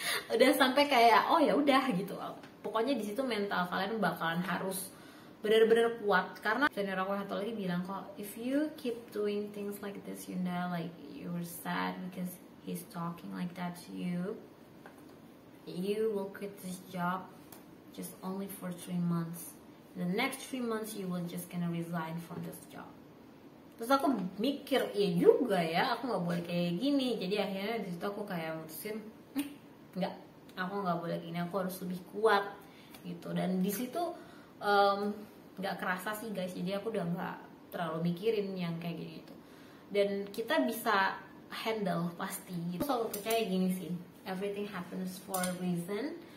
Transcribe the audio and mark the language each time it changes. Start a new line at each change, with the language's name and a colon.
Indonesian: Udah sampai kayak oh ya udah gitu. Pokoknya di situ mental kalian bakalan harus benar-benar kuat, karena senior aku satu lagi bilang kok,
English: if you keep doing things like this, Yunda, like you're sad because he's talking like that to you, you will quit this job just only for 3 months. The next 3 months you will just gonna resign from this job.
Indonesian: Terus aku mikir, iya juga ya, aku nggak boleh kayak gini. Jadi akhirnya di situ aku kayak mutusin, nggak, aku nggak boleh gini, aku harus lebih kuat gitu. Dan di situ nggak kerasa sih guys, jadi aku udah nggak terlalu mikirin yang kayak gitu. Dan kita bisa handle pasti. Aku selalu percaya gini sih,
English: everything happens for a reason.